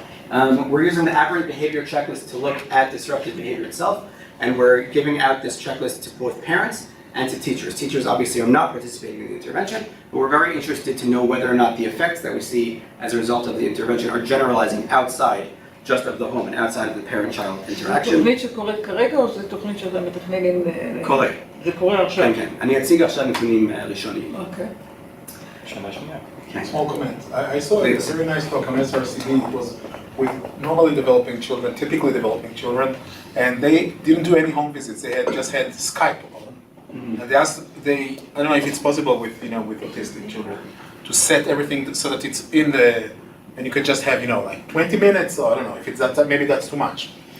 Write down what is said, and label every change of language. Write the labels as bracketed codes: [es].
[en] We're using the aberrant behavior checklist to look at disruptive behavior itself, and we're giving out this checklist to both parents and to teachers. Teachers obviously are not participating in the intervention, but we're very interested to know whether or not the effects that we see as a result of the intervention are generalizing outside just of the home and outside of the parent-child interaction. [he] תוכנית שקורית כרגע או זו תוכנית שאתם מתכננים? קורה. זה קורה עכשיו? כן, כן. אני אציג עכשיו נתונים ראשוניים. אוקיי. שנה שנייה. [en] Small comment. I saw a very nice talk on SRCD. It was with normally developing children, typically developing children, and they didn't do any home visits. They just had Skype alone. And they asked, I don't know if it's possible with autistic children to set everything so that it's in the, and you can just have, like 20 minutes, or I don't know if it's that, maybe that's too much.